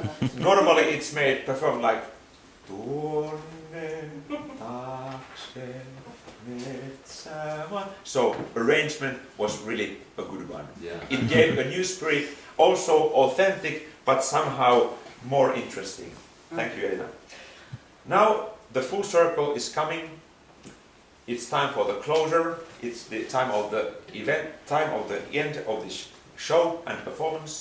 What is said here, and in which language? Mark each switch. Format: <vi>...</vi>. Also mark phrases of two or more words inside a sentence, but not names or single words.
<en>Normally it's performed like Tuonne taakse metsämaan. So arrangement was really a good one. Yeah. It gave a new spirit, also authentic, but somehow more interesting. Thank you, Elina. Now the full circle is coming. It's time for the closure. It's the time of the event, time of the end of this show and performance.</en>